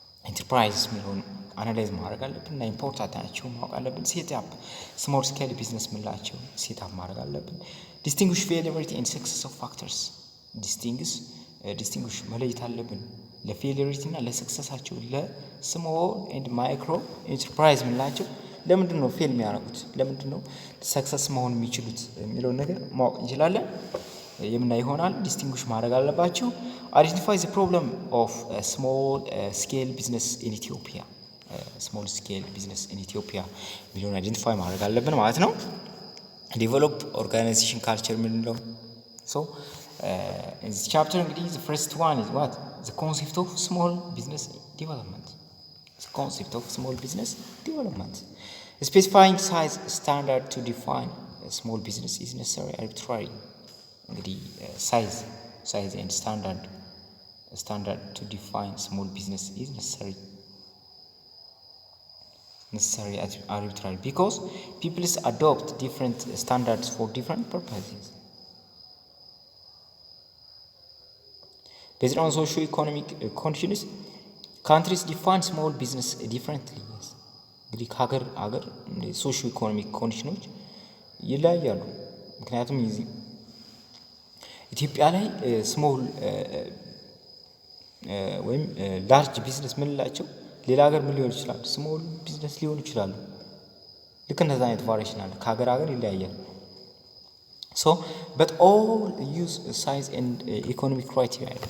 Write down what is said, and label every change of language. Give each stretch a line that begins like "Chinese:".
Amharic: ኢንተርፕራይዝ የሚለውን አናላይዝ ማድረግ አለብን እና ኢምፖርታንት ናቸው ማወቅ አለብን። ሴትአፕ ስሞል ስኬል ቢዝነስ ምንላቸው ሴትአፕ ማድረግ አለብን።
English: ዲስቲንጉሽ ፌሊየሪቲ ኤንድ ሰክሰስ ኦፍ ፋክተርስ
Amharic: ዲስቲንጉሽ መለየት አለብን ለፌሊየሪቲ እና ለሰክሰሳቸው ለስሞል ኤንድ ማይክሮ ኢንተርፕራይዝ ምንላቸው ለምንድን ነው ፌል የሚያደርጉት፣ ለምንድን ነው ሰክሰስ መሆን የሚችሉት የሚለውን ነገር ማወቅ እንችላለን የምናይ ይሆናል። ዲስቲንጉሽ ማድረግ አለባቸው።
English: አይደንቲፋይ ዘ ፕሮብለም ኦፍ ስሞል ስኬል ቢዝነስ ኢን ኢትዮጵያ
Amharic: ስሞል ስኬል ቢዝነስ ኢን ኢትዮጵያ የሚለውን አይደንቲፋይ ማድረግ አለብን ማለት ነው። ዴቨሎፕ ኦርጋናይዜሽን ካልቸር ምንለው
English: So in this chapter the first one is what? The concept of small business development. The concept of small business development. Specifying size standard to define a small business is necessary arbitrary. Size and standard to define small business is necessary arbitrary because people adopt different standards for different purposes. Based on socio-economic conditions, countries define small business differently. Yes.
Amharic: እንግዲህ ሀገር ሶሾ ኢኮኖሚክ ኮንዲሽኖች ይለያያሉ። ምክንያቱም ኢትዮጵያ ላይ ስሞል ወይም ላርጅ ቢዝነስ ምንላቸው ሌላ ሀገር ምን ሊሆን ይችላል? ስሞል ቢዝነስ ሊሆን ይችላሉ። ልክ እንደዛ አይነት ቫሪዬሽን አለ። ከሀገር ይለያያል።
English: So but all use size and economic criteria.